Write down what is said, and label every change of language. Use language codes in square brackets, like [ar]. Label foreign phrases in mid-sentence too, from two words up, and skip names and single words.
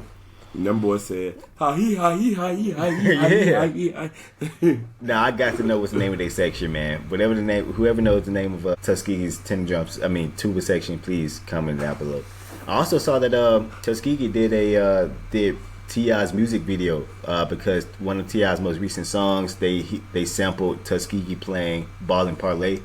[en] Them boys said, ha-hee, ha-hee, ha-hee, ha-hee, ha-hee, ha-hee. Now, I got to know what's the name of their section, man. Whoever knows the name of Tuskegee's tuba section, please comment down below. I also saw that Tuskegee did T.I.'s music video because one of T.I.'s most recent songs, they sampled Tuskegee playing Ball and Parlay.